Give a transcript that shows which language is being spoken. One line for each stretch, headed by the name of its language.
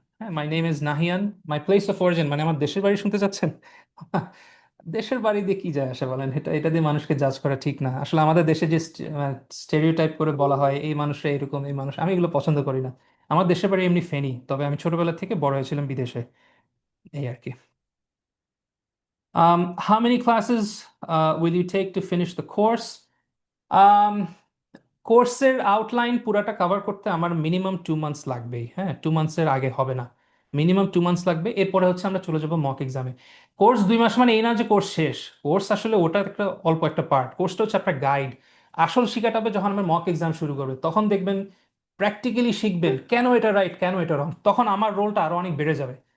English: হ্যাঁ, my name is Nahiyan. My place of origin মানে
Bangla: আমার দেশের বাড়ি শুনতে চাচ্ছেন? দেশের বাড়ি দিয়ে কি যায় আসে বলেন? এটা এটা দিয়ে মানুষকে জাজ করা ঠিক না। আসলে আমাদের দেশে যে স্টেরিওটাইপ করে বলা হয় এই মানুষরা এরকম, এই মানুষ, আমি এগুলো পছন্দ করি না। আমার দেশের বাড়ি এমনি ফেনী, তবে আমি ছোটবেলা থেকে বড় হয়েছিলাম বিদেশে, এই আর কি।
English: How many classes will you take to finish the course? Um,
Bangla: কোর্সের আউটলাইন পুরাটা কভার করতে আমার মিনিমাম 2 মান্থস লাগবেই, হ্যাঁ 2 মান্থসের আগে হবে না, মিনিমাম 2 মান্থস লাগবে। এরপরে হচ্ছে আমরা চলে যাবো মক এক্সামে। কোর্স 2 মাস মানে এই না যে কোর্স শেষ, কোর্স আসলে ওটা একটা অল্প একটা পার্ট, কোর্সটা হচ্ছে আপনার গাইড। আসল শিখাটা হবে যখন আমরা মক এক্সাম শুরু করবে, তখন দেখবেন প্র্যাকটিক্যালি শিখবেন কেন এটা রাইট কেন এটা রং, তখন আমার রোলটা আরো অনেক বেড়ে যাবে।